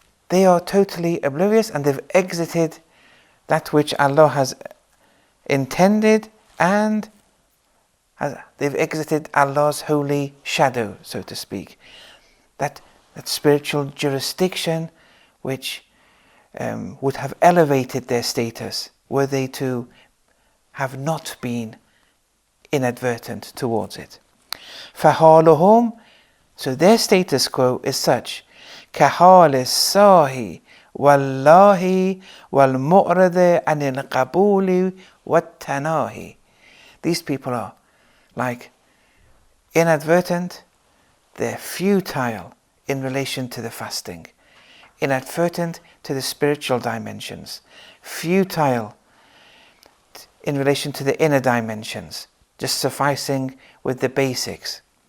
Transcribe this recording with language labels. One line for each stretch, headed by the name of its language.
English: They are totally oblivious, and they've exited that which Allah has intended, and they've exited Allah's holy shadow, so to speak. That that spiritual jurisdiction which would have elevated their status were they to have not been inadvertent towards it.
Arabic: فَحَالُهُمْ,
English: so their status quo is such,
Arabic: كَحَالِ السَّاهِ وَاللَّهِ وَالْمُعْرِضِ عَنِ الْقَبُولِ وَالتَّنَاهِ.
English: These people are like inadvertent, they're futile in relation to the fasting, inadvertent to the spiritual dimensions, futile in relation to the inner dimensions, just sufficing with the basics.